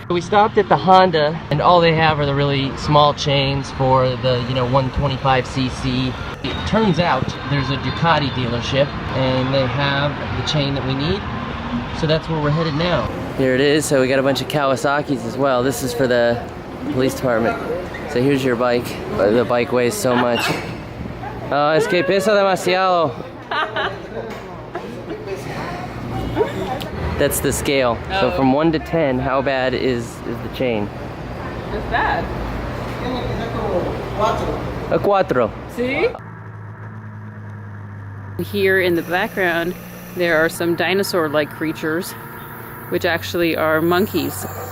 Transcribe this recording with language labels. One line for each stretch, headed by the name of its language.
English: We stopped at the Honda, and all they have are the really small chains for the 125cc. It turns out there's a Ducati dealership, and they have the chain that we need. So that's where we're headed now. Here it is. So we got a bunch of Kawasaki's as well. This is for the police department. So here's your bike. The bike weighs so much.
Spanish: Oh, es que pesa demasiado.
English: That's the scale. Oh. So from 1 to 10, how bad is the chain? It's bad.
Spanish: A cuatro.
English: See? Here in the background, there are some dinosaur-like creatures, which actually are monkeys.